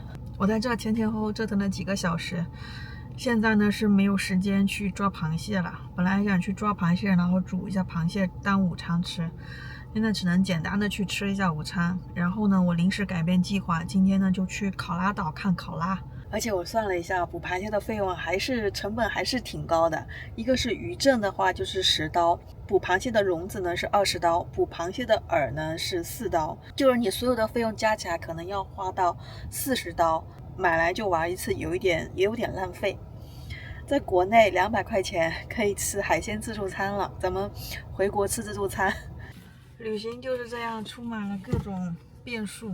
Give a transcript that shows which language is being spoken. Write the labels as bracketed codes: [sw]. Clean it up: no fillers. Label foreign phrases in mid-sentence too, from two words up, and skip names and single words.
[zh] 我在這前後後折騰了幾個小時，現在呢是沒有時間去抓螃蟹了。本來想去抓螃蟹，然後煮一下螃蟹當午餐吃。現在只能簡單的去吃一下午餐，然後呢，我臨時改變計劃，今天呢就去考拉島看考拉。而且我算了一下，捕螃蟹的費用成本還是挺高的。一個是魚證的話就是10刀，捕螃蟹的籠子呢是20刀，捕螃蟹的餌呢是4刀，就是你所有的費用加起來可能要花到40刀，買來就玩一次，也有點浪費。在國內200塊錢可以吃海鮮自助餐了，咱們回國吃自助餐。旅行就是這樣，充滿了各種變數。